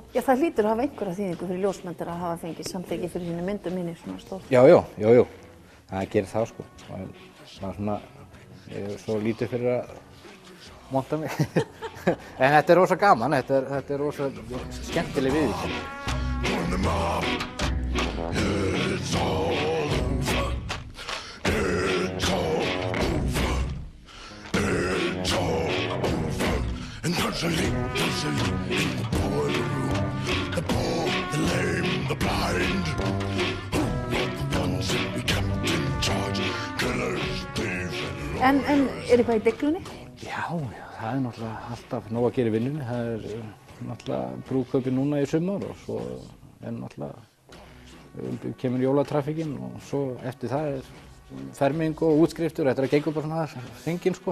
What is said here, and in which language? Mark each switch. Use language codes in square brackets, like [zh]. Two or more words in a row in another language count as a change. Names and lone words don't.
[is] Já, það hlýtur að hafa einhverja þýðingu fyrir ljósmyndara að hafa fengið samþykki fyrir sínu myndum minni svona stórt. Já, það gerir það, sko. Það er svona, ég er svo lítið fyrir að monta mig. En þetta er rosa gaman, þetta er rosa skemmtileg viðurkenning. [en] Constantly in the boiler room, the poor, the lame, the blind. Who were the ones that we kept in charge? Killers, thieves and [is] En eitthvað í deiglunni? Já, það er náttúrulega alltaf nóg að gera í vinnunni. Það er náttúrulega brúðkaupi núna í sumar og svo er náttúrulega kemur jólatrafikinn og svo eftir það er ferming og útskriftur og þetta gengur bara svona hringinn sko.